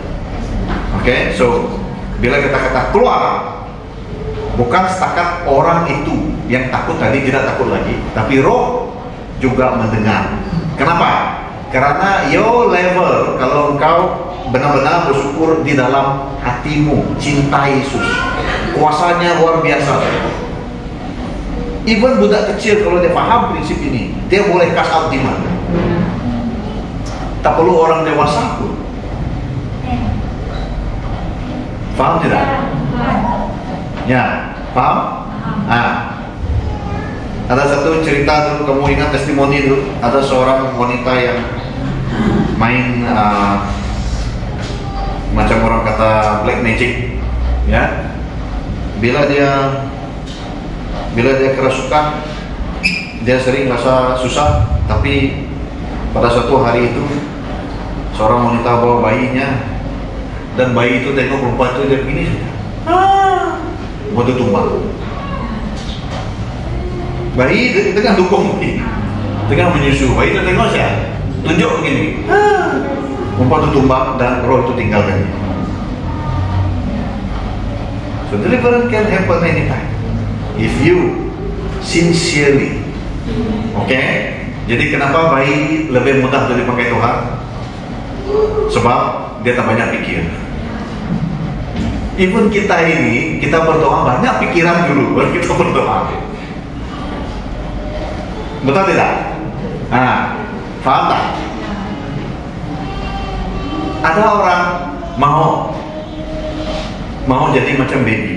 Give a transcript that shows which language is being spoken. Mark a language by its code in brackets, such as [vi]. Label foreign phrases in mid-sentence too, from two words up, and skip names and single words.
[ms] Oke, so bila kita kata keluar, bukan setakat orang itu yang takut tadi tidak takut lagi, tapi roh juga mendengar. Kenapa? Karena [en] your level, [ms] kalau engkau benar-benar bersyukur di dalam hatimu, cinta Yesus, kuasanya luar biasa. Even budak kecil kalau dia paham prinsip ini, dia boleh [en] cast out demon. [ms] Tak perlu orang dewasa pun. Faham tidak? Ya, paham? Ada satu cerita dulu, kamu ingat testimoni dulu? Ada seorang wanita yang main macam orang kata [en] black magic, [ms] ya. Bila dia kerasukan, dia sering rasa susah. Tapi pada suatu hari itu, seorang wanita bawa bayinya, dan bayi itu tengok perempuan itu dia begini, waktu tumbang. Bayi tengah dukung begini, tengah menyusu. Bayi itu tengok saya, tunjuk begini, perempuan itu tumbang dan roh itu tinggalkan. [en] So deliverance can happen anytime if you sincerely. [ms] Oke? Jadi kenapa bayi lebih mudah dipakai Tuhan? Sebab dia tak banyak pikir. Even kita ini, kita berdoa banyak pikiran dulu baru kita berdoa. Betul tidak? Faham tak? Ada orang mau jadi macam baby.